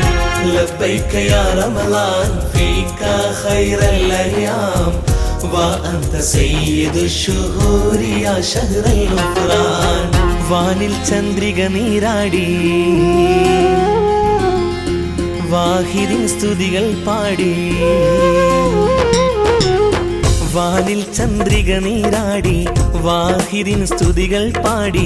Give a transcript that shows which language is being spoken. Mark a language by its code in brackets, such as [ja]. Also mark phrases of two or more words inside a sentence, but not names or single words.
[ar] لبيك يا رمضان فيك خير الأيام وأنت سيد الشهور يا شهر القرآن. [ml] വാനിൽ ചന്ദ്രിക നീരാടി വാഹിദിൻ സ്തുതികൾ പാടി. വാനിൽ ചന്ദ്രിക നീരാടി വാഹിദിൻ സ്തുതികൾ പാടി.